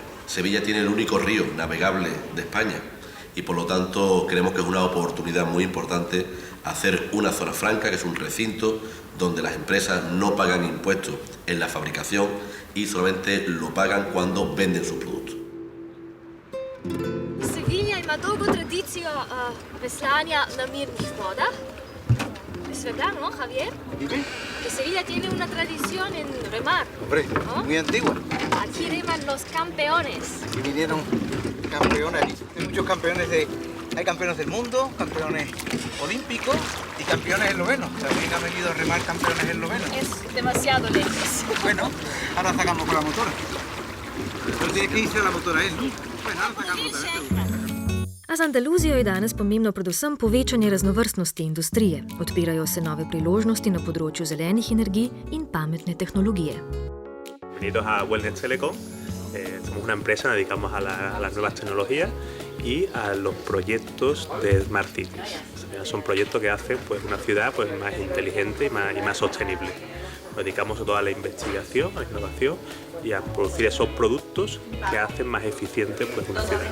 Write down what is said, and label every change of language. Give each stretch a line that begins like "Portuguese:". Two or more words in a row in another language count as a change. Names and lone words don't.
Spanish: Sevilla tiene el único río navegable de España y por lo tanto creemos que es una oportunidad muy importante hacer una zona franca, que es un recinto donde las empresas no pagan impuestos en la fabricación y solamente lo pagan cuando venden sus productos.
Slovenian: Sevilla ima dolgo tradicijo veslanja na mirnih vodah.
Spanish: Es verdad, ¿no, Javier? ¿Dime? Que Sevilla tiene una tradición en remar. Hombre, ¿no? Muy antigua. Aquí reman los campeones. Aquí vinieron campeones, hay muchos campeones hay campeones del mundo, campeones olímpicos y campeones eslovenos. También han venido a remar campeones eslovenos. Es demasiado lejos. Bueno, ahora sacamos con la motora. Pero tiene que irse a la motora él, ¿no? Bueno, ahora sacamos motora.
Slovenian: A z Andaluzijo je danes pomembno predvsem povečanje raznovrstnosti industrije. Odpirajo se nove priložnosti na področju zelenih energij in pametne tehnologije.
Spanish: Bienvenidos a Wellness Telecom. Somos una empresa, nos dedicamos a las nuevas tecnologías y a los proyectos de
English: Smart Cities.
Spanish: Son proyectos que hacen pues, una ciudad pues, más inteligente y más sostenible. Nos dedicamos a toda la investigación, a la innovación y a producir esos productos que hacen más eficiente pues, una ciudad.